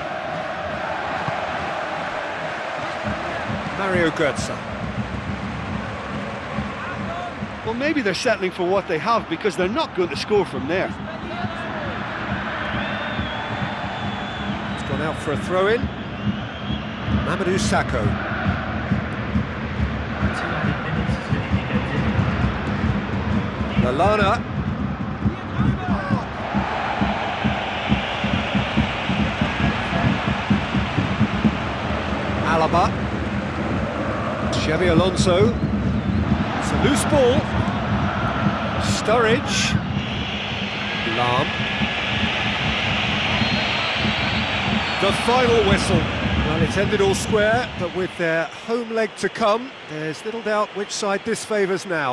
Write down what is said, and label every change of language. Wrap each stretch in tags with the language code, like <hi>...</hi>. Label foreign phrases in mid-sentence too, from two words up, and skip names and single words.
<en>Mario Götze. Well, maybe they're settling for what they have because they're not going to score from there. It's gone out for a throw-in. Mamadou Sakho. Lallana. Alaba. Xabi Alonso. It's a loose ball. Sturridge. Lahm. The final whistle. Well, it ended all square, but with their home leg to come, there's little doubt which side this favours now.</en>